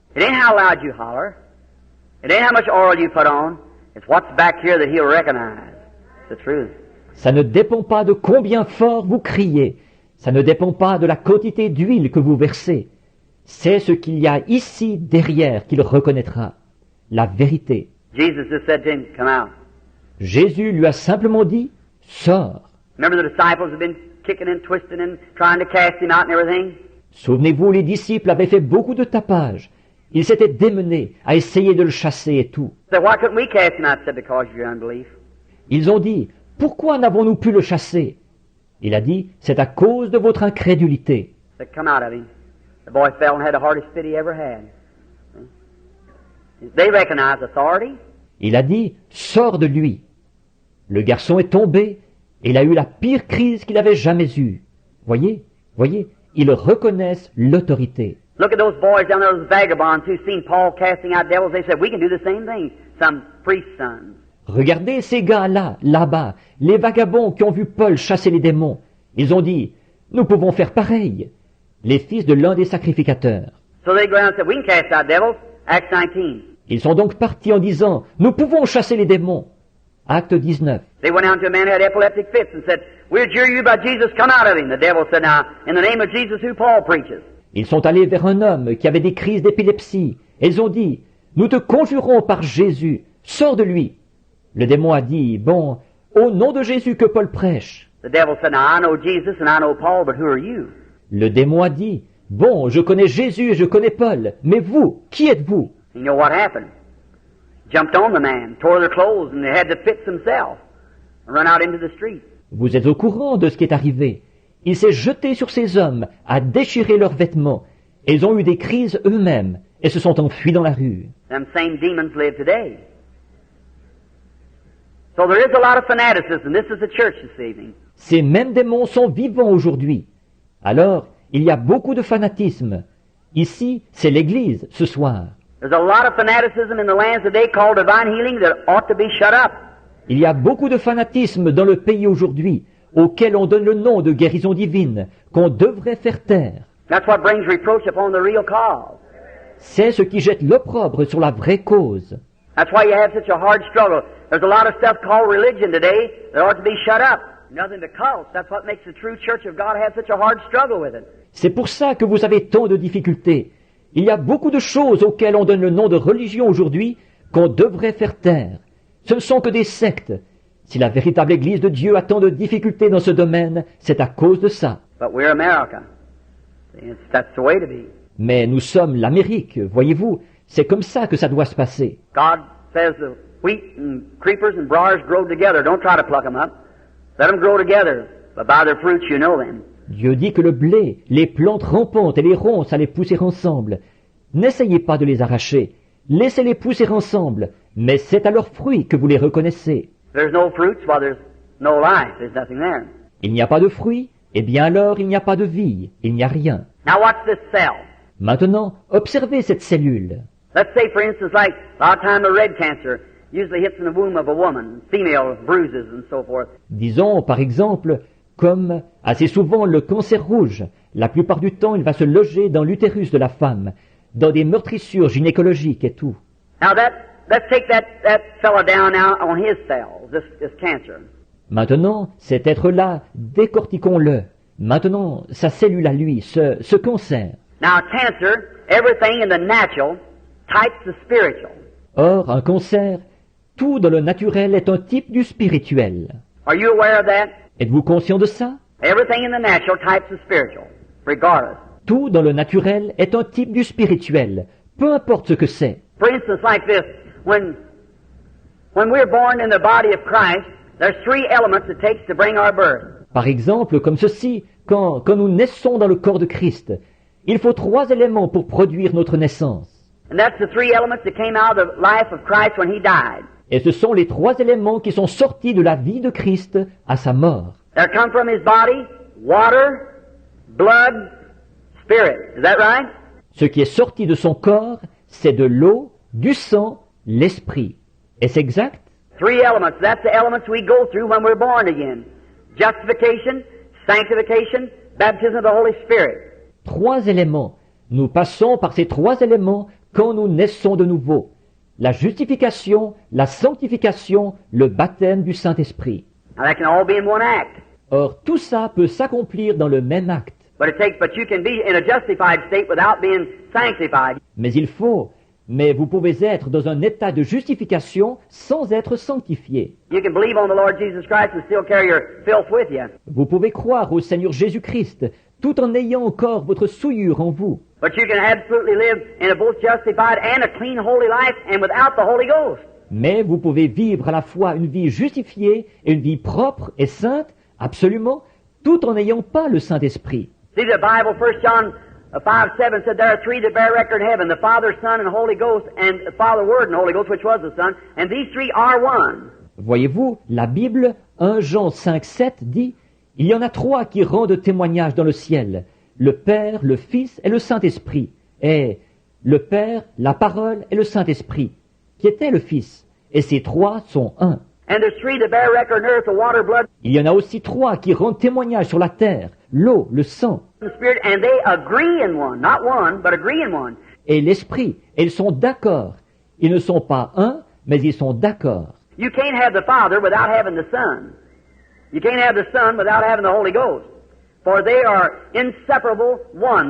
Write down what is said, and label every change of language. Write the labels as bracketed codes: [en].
[en] It ain't how loud you holler. It ain't how much oil you put on. It's what's back here that he'll recognize. It's the truth. [fr] Ça ne dépend pas de combien fort vous criez. Ça ne dépend pas de la quantité d'huile que vous versez. C'est ce qu'il y a ici derrière qu'il reconnaîtra. La vérité. [en] Jesus just said to him, come out. [fr] Jésus lui a simplement dit, sors. [en] Remember the disciples have been kicking and twisting and trying to cast him out and everything? [fr] Souvenez-vous, les disciples avaient fait beaucoup de tapage. Ils s'étaient démenés à essayer de le chasser et tout. [en] Said, why couldn't we cast him out? Said, because of your unbelief. [fr] Ils ont dit, pourquoi n'avons-nous pu le chasser? Il a dit, c'est à cause de votre incrédulité. [en] Said, come out of him. The boy fell and had the hardest fit he ever had. They recognize authority. [fr] Il a dit, sors de lui. Le garçon est tombé et il a eu la pire crise qu'il avait jamais eue. Voyez, ils reconnaissent l'autorité. [en] Look at those boys down there, those vagabonds who seen Paul casting out devils. They said, we can do the same thing. Some priest's sons. [fr] Regardez ces gars-là, là-bas, les vagabonds qui ont vu Paul chasser les démons. Ils ont dit, nous pouvons faire pareil. Les fils de l'un des sacrificateurs. [en] So they go around and said, we can cast out devils. Acts 19. [fr] Ils sont donc partis en disant, nous pouvons chasser les démons. Acte 19. [en] They went out to a man who had epileptic fits and said, we adjure you by Jesus, come out of him. The devil said, now, in the name of Jesus who Paul preaches. [fr] Ils sont allés vers un homme qui avait des crises d'épilepsie. Et ils ont dit, nous te conjurons par Jésus, sors de lui. Le démon a dit, bon, au nom de Jésus que Paul prêche. [en] The devil said, now I know Jesus and I know Paul, but who are you? [fr] Le démon a dit, bon, je connais Jésus et je connais Paul, mais vous, qui êtes-vous? [en] You know what happened? Jumped on the man, tore their clothes, and they had the fits themselves, and run out into the street. [fr] Vous êtes au courant de ce qui est arrivé. Il s'est jeté sur ces hommes, a déchiré leurs vêtements, et ils ont eu des crises eux-mêmes, et se sont enfuis dans la rue. [en] Them same demons live today. So there is a lot of fanaticism. This is the church this evening. [fr] Ces mêmes démons sont vivants aujourd'hui. Alors, il y a beaucoup de fanatisme. Ici, c'est l'Église, ce soir. [en] There's a lot of fanaticism in the lands today called divine healing that ought to be shut up. [fr] Il y a beaucoup de fanatisme dans le pays aujourd'hui, auquel on donne le nom de guérison divine, qu'on devrait faire taire. [en] That's what brings reproach upon the real cause. [fr] C'est ce qui jette l'opprobre sur la vraie cause. [en] That's why you have such a hard struggle. There's a lot of stuff called religion today that ought to be shut up. Nothing but cults. That's what makes the true church of God have such a hard struggle with it. [fr] C'est pour ça que vous avez tant de difficultés. Il y a beaucoup de choses auxquelles on donne le nom de religion aujourd'hui qu'on devrait faire taire. Ce ne sont que des sectes. Si la véritable Église de Dieu a tant de difficultés dans ce domaine, c'est à cause de ça. [en] But we're America. That's the way to be. [fr] Mais nous sommes l'Amérique, voyez-vous. C'est comme ça que ça doit se passer. [en] God says the wheat and creepers and briars grow together. Don't try to pluck them up. Let them grow together. But by their fruits you know them. [fr] Dieu dit que le blé, les plantes rampantes et les ronces allaient pousser ensemble. N'essayez pas de les arracher. Laissez-les pousser ensemble. Mais c'est à leurs fruits que vous les reconnaissez. [en] There's no fruits, well, there's no life. There's nothing there. [fr] Il n'y a pas de fruits, eh bien alors il n'y a pas de vie. Il n'y a rien. [en] Now watch this cell. [fr] Maintenant, observez cette cellule. [en] Let's say, for instance, like a lot of time the red cancer usually hits in the womb of a woman, female bruises and so forth. [fr] Disons, par exemple, comme assez souvent le cancer rouge. La plupart du temps, il va se loger dans l'utérus de la femme, dans des meurtrissures gynécologiques et tout. [en] Now let's take that fella down now on his cells, this cancer. [fr] Maintenant, cet être-là, décortiquons-le. Maintenant, sa cellule à lui, ce cancer. [en] Now cancer, everything in the natural types the spiritual. [fr] Or, un cancer, tout dans le naturel est un type du spirituel. [en] Are you aware of that? [fr] Êtes-vous conscient de ça? [en] Everything in the natural types the spiritual, regardless. [fr] Tout dans le naturel est un type du spirituel, peu importe ce que c'est. [en] For instance, like this, when we're born in the body of Christ, there's three elements it takes to bring our birth. [fr] Par exemple, comme ceci, quand nous naissons dans le corps de Christ, il faut 3 éléments pour produire notre naissance. [en] And that's the three elements that came out of the life of Christ when he died. [fr] Et ce sont les 3 éléments qui sont sortis de la vie de Christ à sa mort. [en] There come from his body water, blood, spirit. Is that right? [fr] Ce qui est sorti de son corps, c'est de l'eau, du sang, l'esprit. Est-ce exact? [en] Three elements. That's the elements we go through when we're born again. Justification, sanctification, baptism of the Holy Spirit. [fr] 3 éléments. Nous passons par ces 3 éléments quand nous naissons de nouveau. La justification, la sanctification, le baptême du Saint-Esprit. [en] Now that can all be in one act. [fr] Or, tout ça peut s'accomplir dans le même acte. [en] But you can be in a justified state without being sanctified. [fr] Mais vous pouvez être dans un état de justification sans être sanctifié. [en] You can believe on the Lord Jesus Christ and still carry your filth with you. [fr] Vous pouvez croire au Seigneur Jésus-Christ tout en ayant encore votre souillure en vous. [en] But you can absolutely live in a both justified and a clean, holy life and without the Holy Ghost. [fr] Mais vous pouvez vivre à la fois une vie justifiée et une vie propre et sainte, absolument, tout en n'ayant pas le Saint-Esprit. [en] See, the Bible, 1 John 5:7 said there are three that bear record in heaven, the Father, Son, and Holy Ghost, and the Father, Word, and Holy Ghost, which was the Son, and these three are one. [fr] Voyez-vous, la Bible, 1 Jean 5:7 dit, il y en a 3 qui rendent témoignage dans le ciel, le Père, le Fils et le Saint-Esprit. est le Père, la Parole et le Saint-Esprit, qui était le Fils. Et ces trois sont un. [en] And there's three that bear record on earth, the water, blood, [fr] Il y en a aussi trois qui rendent témoignage sur la terre, l'eau, le sang [en] and the spirit, and they agree in one. Not one, but agree in one. [fr] et l'Esprit. Et ils sont d'accord. Ils ne sont pas un, mais ils sont d'accord. [en] You can't have the Father without having the Son. You can't have the Son without having the Holy Ghost. For they are inseparable one.